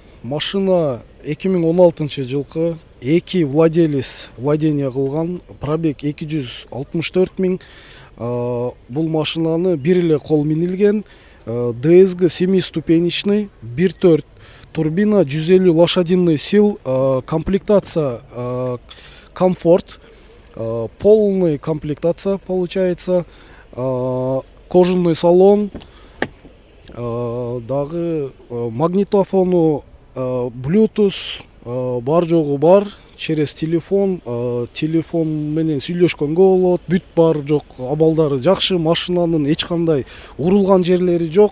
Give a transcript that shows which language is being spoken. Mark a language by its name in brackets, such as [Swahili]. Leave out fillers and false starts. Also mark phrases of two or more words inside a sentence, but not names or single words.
[Kyrgyz] Машина 2016 жылкы 2 [Russian] владелец владение [Kyrgyz] кылган. [Russian] Пробег 264 000. [Kyrgyz] Бул машинаны бир эле кол минилген. [Russian] DSG 7-ступенечный, 1.4 турбина, 150 лошадиный сил, комплектация комфорт, полная комплектация получается, кожаный салон, [Kyrgyz] дагы магнитофону, Bluetooth бар жогу бар, [Russian] через телефон [Kyrgyz] менен сүйлөшкөнгө болот, бүт бар жок, абалдары жакшы, машинанын эч кандай урулган жерлери жок.